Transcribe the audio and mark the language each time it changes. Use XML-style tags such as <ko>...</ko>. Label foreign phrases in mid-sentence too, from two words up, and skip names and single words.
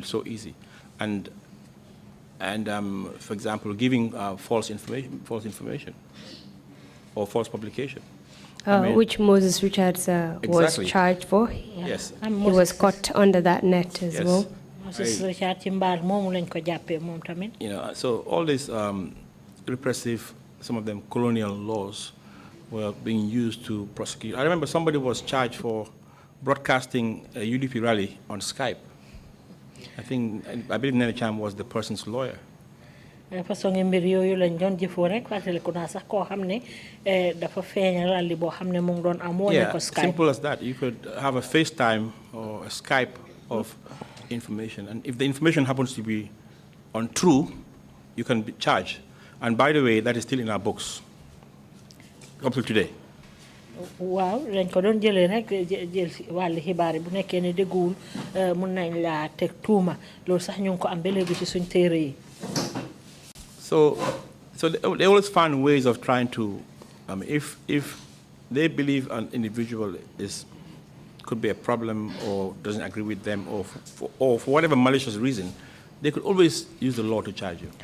<en>It's so easy, and for example, giving false information or false publication. Which Moses Richards was charged for. Yeah. Yes. He was caught under that net as well.</en> <wo>Moses Richards lañ ko jàppee moom tamit.</wo> <en>So all these repressive, some of them colonial laws, were being used to prosecute. I remember somebody was charged for broadcasting a UDP rally on Skype. I believe Nene Cham was the person's lawyer.</en> <wo>façon mbir yooyu lañ doon jëfoo rek fàttaliku naa sax koo xam ne dafa feeñal rally boo xam ne mu ngi doon am woone ko Skype.</wo> <en>Simple as that. You could have a FaceTime or a Skype of information, and if the information happens to be untrue, you can be charged. And by the way, that is still in our books up to today.</en> <wo>Waaw dañ ko doon jëlee rek jël si wàllu xibaar yi bu nekkee ne dégguwul mun nañ laa teg tuuma loolu sax ñu ngi ko am ba léegi ci suñ téere yi.</wo> <en>So they always find ways of trying to, if they believe an individual could be a problem or doesn't agree with them or for whatever malicious reason, they could always use the law to charge you.</en>